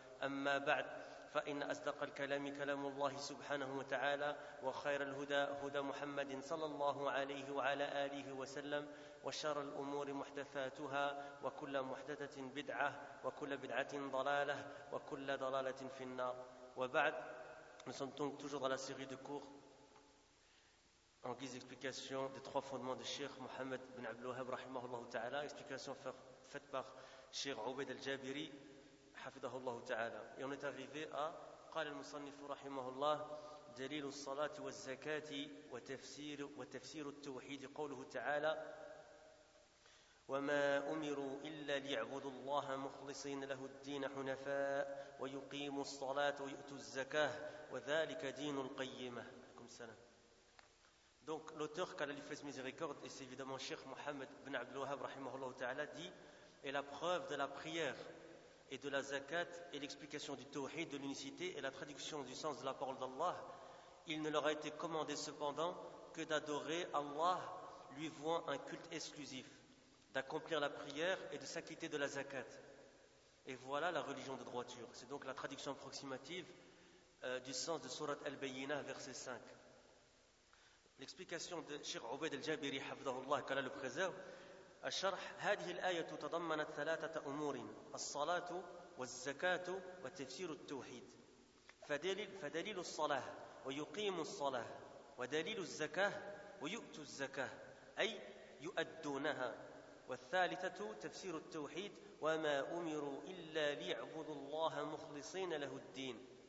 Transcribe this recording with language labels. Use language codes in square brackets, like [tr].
[ar] أما بعد، فإن أصدق الكلام كلام الله سبحانه وتعالى، وخير الهدى هدى محمد صلى الله عليه وعلى آله وسلم، وشر الأمور محدثاتها، وكل محدثة بدعة، وكل بدعة ضلالة، وكل ضلالة في النار. [fr] وبعد، nous sommes donc toujours dans la série de cours en guise d'explication des trois fondements de Cheikh Mohammed bin Abdel Wahhab rahimahullah ta'ala, explication faite par Cheikh Ubayd al-Jabiri hafidahullah ta'ala. Et on est arrivé à [ar] قال المصنف رحمه الله دليل الصلاة والزكاة وتفسير التوحيد قوله تعالى وما أمروا إلا ليعبدوا الله مخلصين له الدين حنفاء ويقيموا الصلاة ويؤتوا الزكاة وذلك دين القيمة. [fr] Donc l'auteur, qu'à la lui miséricorde, et c'est évidemment Cheikh Mohammed bin Abdel Wahhab rahimahullah ta'ala, dit: et la preuve de la prière et de la zakat est l'explication du tawhid, de l'unicité, et la traduction du sens de la parole d'Allah. Il ne leur a été commandé cependant que d'adorer Allah lui vouant un culte exclusif, d'accomplir la prière et de s'acquitter de la zakat. Et voilà la religion de droiture. C'est donc la traduction approximative du sens de Surat Al-Bayyinah, verset 5. L'explication de Cheikh Ubayd al-Jabiri, hafidahullah, qu'Allah le préserve, [ar] « Al-Sharh, هذه الآية تضمنت ثلاثة أمور الصلاة والزكاة وتفسير التوحيد فدليل الصلاة ويقيم الصلاة ودليل الزكاة ويؤت الزكاة أي يؤدونها والثالثة تفسير التوحيد وما أمروا إلا ليعبدوا الله مخلصين له الدين.